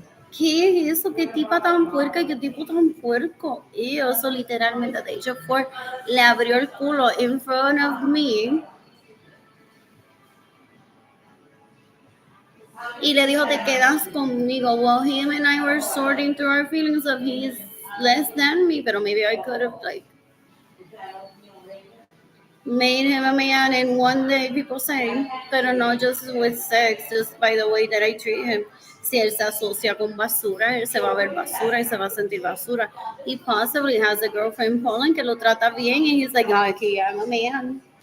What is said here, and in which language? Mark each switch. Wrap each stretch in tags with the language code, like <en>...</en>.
<es>¿Qué es eso? ¿Qué tipa tan puerca? ¿Qué tipo tan puerco? Y eso literalmente, de hecho, le abrió el culo</es> <en>in front of me.</en> <es>Y le dijo, te quedas conmigo.</es> <en>Well, him and I were sorting through our feelings of he's less than me,</en> <es>pero</es> <en>maybe I could have like made him a man in one day, people say,</en> <es>pero no</es> <en>just with sex, just by the way that I treat him.</en> <es>Si él se asocia con basura, él se va a ver basura y se va a sentir basura.</es> <en>He possibly has a girlfriend in Poland</en> <es>que lo trata bien</es> <en>and he's like, oh, okay, I'm a man.</en>